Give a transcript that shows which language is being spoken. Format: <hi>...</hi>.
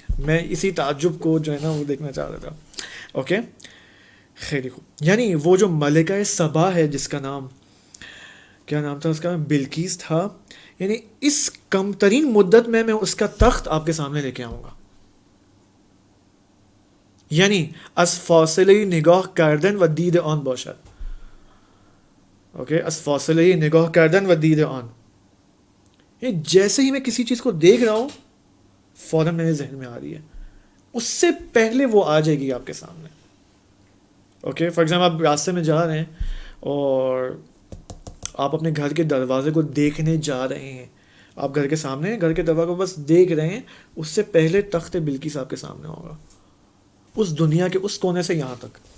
<ur>میں اسی تعجب کو جو ہے نا وہ دیکھنا چاہ رہا تھا، اوکے. خیر خوب. یعنی وہ جو ملکہ سبا ہے جس کا نام، کیا نام تھا اس کا، بلقیس تھا، یعنی اس کم ترین مدت میں اس کا تخت آپ کے سامنے لے کے آؤں گا.</ur> <fa>یعنی از فاصله نگاه کردن و دید آن باشد، اوکے. از فاصله نگاه کردن و دید آن،</fa> <ur>یعنی جیسے ہی میں کسی چیز کو دیکھ رہا ہوں فوراً میرے ذہن میں آ رہی ہے، اس سے پہلے وہ آ جائے گی آپ کے سامنے، اوکے.</ur> <en>for example</en> <ur>آپ راستے میں جا رہے ہیں اور آپ اپنے گھر کے دروازے کو دیکھنے جا رہے ہیں، آپ گھر کے سامنے گھر کے دروازے کو بس دیکھ رہے ہیں، اس سے پہلے تخت بلقیس آپ کے سامنے ہوگا، اس دنیا کے اس کونے سے یہاں تک.</ur>